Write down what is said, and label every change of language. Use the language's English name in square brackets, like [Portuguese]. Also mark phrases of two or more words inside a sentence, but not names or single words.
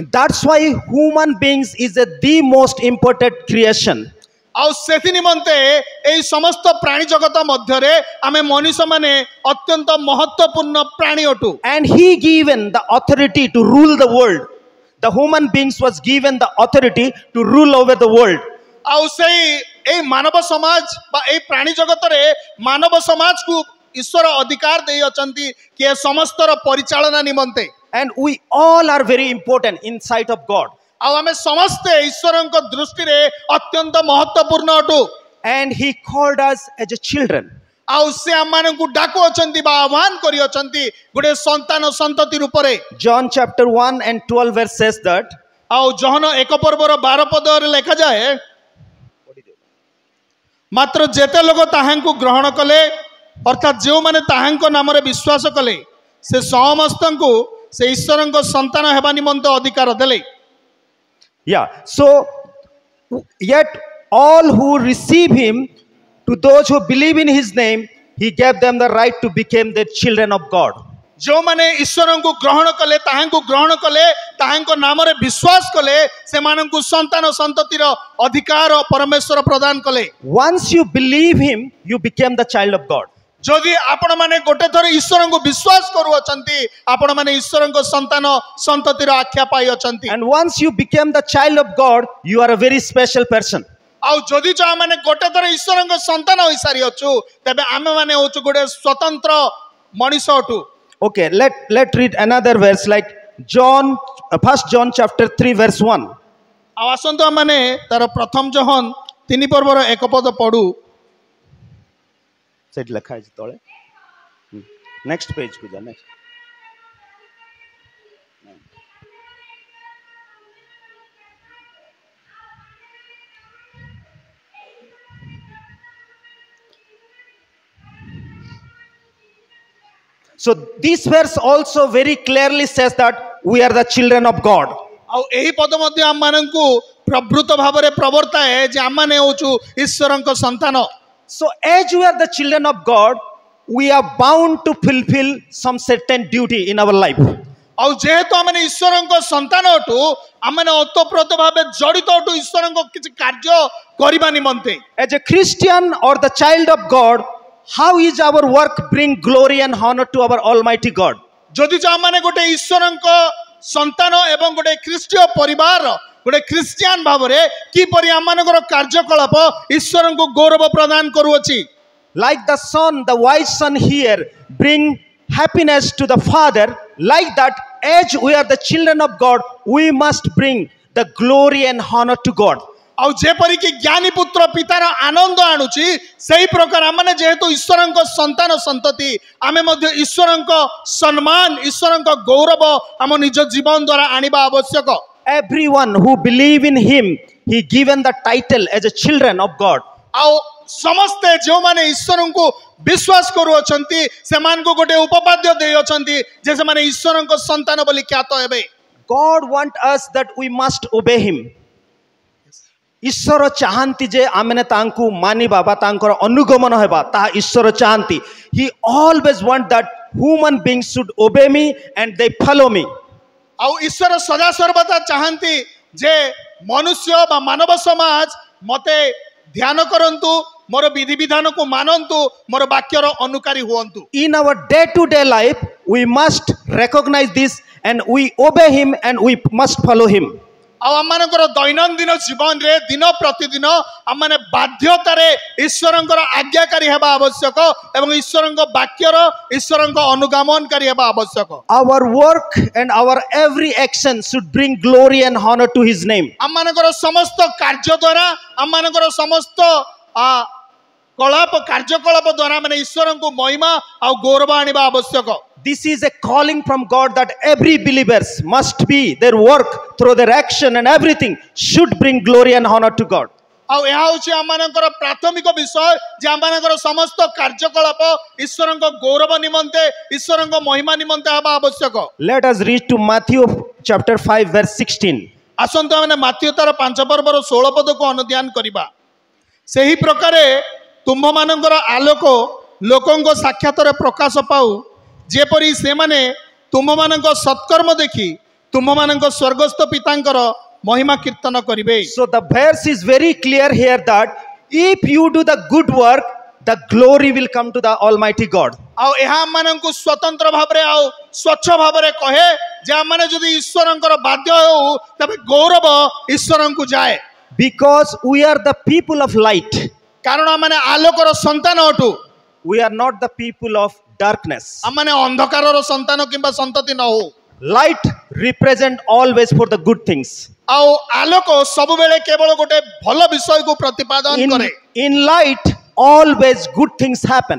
[English] That's why human beings is the most important creation. [Odia] ଆଉ ସେଥି ନିମନ୍ତେ ଏଇ ସମସ୍ତ ପ୍ରାଣୀ ଜଗତ ମଧ୍ୟ ରେ ଆମେ ମନୁଷ୍ୟ ମାନେ ଅତ୍ୟନ୍ତ ମହତ୍ୱପୂର୍ଣ୍ଣ ପ୍ରାଣୀ ଅଟୁ. [English] And he given the authority to rule the world. The human beings was given the authority to rule over the world. [Odia] ଆଉ ସେଇ ଏଇ ମାନବ ସମାଜ ବା ଏଇ ପ୍ରାଣୀ ଜଗତ ରେ ମାନବ ସମାଜ କୁ ଈଶ୍ୱର ଅଧିକାର ଦେଇ ଅଛନ୍ତି କି ସମସ୍ତର ପରିଚାଳନା ନିମନ୍ତେ. [English] And we all are very important in sight of God. [Odia] ଆଉ ଆମେ ସମସ୍ତ ଈଶ୍ୱରଙ୍କ ଦୃଷ୍ଟି ରେ ଅତ୍ୟନ୍ତ ମହତ୍ୱପୂର୍ଣ୍ଣ ଅଟୁ. [English] And he called us as a children. [Odia] ଆଉ ସେ ହମ ମାନଙ୍କୁ ଡାକୁ ଅଛନ୍ତି ବା ଆହ୍ୱାନ କରି ଅଛନ୍ତି ଗୁଡେ ସନ୍ତାନ ସନ୍ତତି ରୂପ ରେ. [English] John chapter 1 and 12 verse says that. [Odia] ଆଉ ଯୋହନ 1 ପର୍ବର 12 ପଦ ରେ ଲେଖା ଯାଏ, ମାତ୍ର ଯେତେ ଲୋକ ତାହାଙ୍କୁ ଗ୍ରହଣ କଲେ ଅର୍ଥାତ ଯୋ ମାନେ ତାହାଙ୍କ ନାମ ରେ ବିଶ୍ୱାସ କଲେ ସେ ସମସ୍ତଙ୍କୁ ସେ ଈଶ୍ୱରଙ୍କ ସନ୍ତାନ ହେବା ନିମନ୍ତ ଅଧିକାର ଦେଲେ. [English] Yeah, so yet all who receive him, to those who believe in his name, he gave them the right to become the children of God. [Odia] ଯୋ ମାନେ ଈଶ୍ୱରଙ୍କୁ ଗ୍ରହଣ କଲେ ତାହାଙ୍କୁ ଗ୍ରହଣ କଲେ ତାହାଙ୍କ ନାମ ରେ ବିଶ୍ୱାସ କଲେ ସେ ମାନଙ୍କୁ ସନ୍ତାନ ସନ୍ତତିର ଅଧିକାର ପରମେଶ୍ୱର ପ୍ରଦାନ କଲେ. [English] Once you believe him, you became the child of God. [Odia] ଯଦି ଆପଣ ମାନେ ଗୋଟେ ଥର ଈଶ୍ୱରଙ୍କୁ ବିଶ୍ୱାସ କରୁ ଅଛନ୍ତି ଆପଣ ମାନେ ଈଶ୍ୱରଙ୍କ ସନ୍ତାନ ସନ୍ତତିର ଆଖ୍ୟା ପାଇ ଅଛନ୍ତି. [English] And once you became the child of God, you are a very special person. [Odia] ଆଉ ଯଦି ଯୋ ମାନେ ଗୋଟେ ଥର ଈଶ୍ୱରଙ୍କ ସନ୍ତାନ ହୋଇ ସାରି ଅଛୁ ତବେ ଆମେ ମାନେ ହେଉଛୁ ଗୋଟେ ସ୍ୱତନ୍ତ୍ର ମନୁଷ୍ୟ ଅଟୁ. [English] Okay, let read another verse like First John chapter 3 verse 1. [Odia] ଆଉ ଆସନ୍ତୁ ମାନେ ତାର ପ୍ରଥମ ଯୋହନ 3 ପର୍ବର 1 ପଦ ପଢୁ. [Hindi] सेट लिखा है तळे. [English] next page [Hindi] को जा. नेक्स्ट. [English] So this verse also very clearly says that we are the children of God. [Odia] ଆଉ ଏହି ପଦ ମଧ୍ୟେ ହମ ମାନଙ୍କୁ ପ୍ରଭୃତ ଭାବରେ ପ୍ରବର୍ତ୍ତାଏ ଯେ ହମ ମାନେ ହେଉଛୁ ଈଶ୍ୱରଙ୍କ ସନ୍ତାନ. [English] So as we are the children of God, we are bound to fulfill some certain duty in our life. [Odia] ଆଉ ଯେହେତୁ ହମେ ଈଶ୍ୱରଙ୍କ ସନ୍ତାନ ଅଟୁ ହମେ ଓତପ୍ରୋତ ଭାବେ ଜଡିତ ଅଟୁ ଈଶ୍ୱରଙ୍କ କିଛି କାର୍ଯ୍ୟ କରିବା ନିମନ୍ତେ. [English] As a Christian or the child of God, how is our work bring glory and honor to our Almighty God? [Odia] ଯଦି ଯୋ ହମେ ଗୋଟେ ଈଶ୍ୱରଙ୍କ ସନ୍ତାନ ଏବଂ ଗୋଟେ ଖ୍ରୀଷ୍ଟୀୟ ପରିବାର ଗୋଟେ ଖ୍ରିଷ୍ଟିଆନ ଭାବରେ କିପରି ଆମମାନଙ୍କର କାର୍ଯ୍ୟକଳାପ ଈଶ୍ୱର କୁ ଗୌରବ ପ୍ରଦାନ କରୁଅଛି. [English] Like the son, the wise son here bring happiness to the father, like that as we are the children of God, we must bring the glory and honor to God. [Odia] ଆଉ ଯେପରି କି ଜ୍ଞାନୀ ପୁତ୍ର ପିତାର ଆନନ୍ଦ ଆଣୁଛି ସେହି ପ୍ରକାର ଆମେ ଯେହେତୁ ଈଶ୍ୱରଙ୍କ ସନ୍ତାନ ସନ୍ତତି ଆମେ ମଧ୍ୟେ ଈଶ୍ୱରଙ୍କ ସମ୍ମାନ ଈଶ୍ୱରଙ୍କ ଗୌରବ ଆମ ନିଜ ଜୀବନ ଦ୍ୱାରା ଆଣିବା ଆବଶ୍ୟକ. [English] Everyone who believe in him, he given the title as a children of God. [Odia] ଆଉ ସମସ୍ତେ ଯୋ ମାନେ ଈଶ୍ୱର କୁ ବିଶ୍ୱାସ କରୁ ଅଛନ୍ତି ସେ ମାନ କୁ ଗୋଟେ ଉପପାଦ୍ୟ ଦେଇ ଅଛନ୍ତି ଯେ ସେ ମାନେ ଈଶ୍ୱର ଙ୍କ ସନ୍ତାନ ବୋଲି ଖ୍ୟାତ ହେବେ. [English] God want us that we must obey him. [Odia] ଈଶ୍ୱର ଚାହାନ୍ତି ଯେ ଆମେ ତାଙ୍କୁ ମାନିବା ବା ତାଙ୍କର ଅନୁଗମନ ହେବା ତା ଈଶ୍ୱର ଚାହାନ୍ତି. [English] He always want that human beings should obey me and they follow me. [Odia] ଆଉ ଈଶ୍ୱର ସଦା ସର୍ବଦା ଚାହାନ୍ତି ଯେ ମନୁଷ୍ୟ ବା ମାନବ ସମାଜ ମତେ ଧ୍ୟାନ କରନ୍ତୁ ମୋର ବିଧି ବିଧାନ କୁ ମାନନ୍ତୁ ମୋର ବାକ୍ୟର ଅନୁକାରୀ ହୁଅନ୍ତୁ. [English] In our day to day life we must recognize this and we obey him and we must follow him. [Odia] ଆଉ ଆମମାନଙ୍କର ଦୈନନ୍ଦିନ ଜୀବନ ରେ ଦିନ ପ୍ରତିଦିନ ଆମେ ବାଧ୍ୟତାରେ ଈଶ୍ୱରଙ୍କର ଆଜ୍ଞାକାରୀ ହେବା ଆବଶ୍ୟକ ଏବଂ ଈଶ୍ୱରଙ୍କ ବାକ୍ୟର ଈଶ୍ୱରଙ୍କ ଅନୁଗମନକାରୀ ହେବା ଆବଶ୍ୟକ. [English] Our work and our every action should bring glory and honor to his name. [Odia] ଆମମାନଙ୍କର ସମସ୍ତ କାର୍ଯ୍ୟ ଦ୍ୱାରା ଆମମାନଙ୍କର ସମସ୍ତ କଳାପ କାର୍ଯ୍ୟକଳାପ ଦ୍ୱାରା ମାନେ ଈଶ୍ୱରଙ୍କ ମହିମା ଆ ଗୌରବ ଆଣିବା ଆବଶ୍ୟକ. [English] This is a calling from God that every believers must be their work through their action and everything should bring glory and honor to God. [Odia] ଆଉ ଏହା ହେଉଛି ଆମମାନଙ୍କର ପ୍ରାଥମିକ ବିଷୟ ଯେ ଆମମାନଙ୍କର ସମସ୍ତ କାର୍ଯ୍ୟକଳାପ ଈଶ୍ୱରଙ୍କ ଗୌରବ ନିମନ୍ତେ ଈଶ୍ୱରଙ୍କ ମହିମା ନିମନ୍ତେ ହେବା ଆବଶ୍ୟକ. [English] Let us read to Matthew chapter 5 verse 16. [Odia] ଆସନ୍ତୁ ଆମେ ମାଥିଉ ତାର 5 ପର୍ବର 16 ପଦ କୁ ଅନୁଧ୍ୟାନ କରିବା. ସେହି ପ୍ରକାରେ ତୁମ୍ଭ ମାନଙ୍କର ଆଲୋକ ଲୋକଙ୍କ ସାକ୍ଷାତର ପ୍ରକାଶ ପାଉ ଯେପରି ସେ ମାନେ ତୁମ ମାନଙ୍କ ସତ୍କର୍ମ ଦେଖି ତୁମ ମାନଙ୍କ ସ୍ୱର୍ଗସ୍ଥ ପିତାଙ୍କର ମହିମା କୀର୍ତ୍ତନ କରିବେ. [English] So the verse is very clear here that if you do the good work, the glory will come to the Almighty God. [Odia] ଆଉ ଏହା ମାନଙ୍କୁ ସ୍ୱତନ୍ତ୍ର ଭାବରେ ଆଉ ସ୍ୱଚ୍ଛ ଭାବରେ କହେ ଯେ ଆମମାନେ ଯଦି ଈଶ୍ୱରଙ୍କର ବାଧ୍ୟ ହୋ ତବେ ଗୌରବ ଈଶ୍ୱରଙ୍କୁ ଯାଏ. [English] Because we are the people of light. [Odia] କାରଣ ଆମମାନେ ଆଲୋକର ସନ୍ତାନ ଅଟୁ. [English] We are not the people of darkness. [Odia] ଆମମାନେ ଅନ୍ଧକାରର ସନ୍ତାନ କିମ୍ବା ସନ୍ତତି ନ ହୋ. [English] Light represent always for the good things. [Odia] ଆଉ ଆଲୋକ ସବୁ ବେଳେ କେବଳ ଗୋଟେ ଭଲ ବିଷୟ କୁ ପ୍ରତିପାଦନ କରେ. [English] In light always good things happen.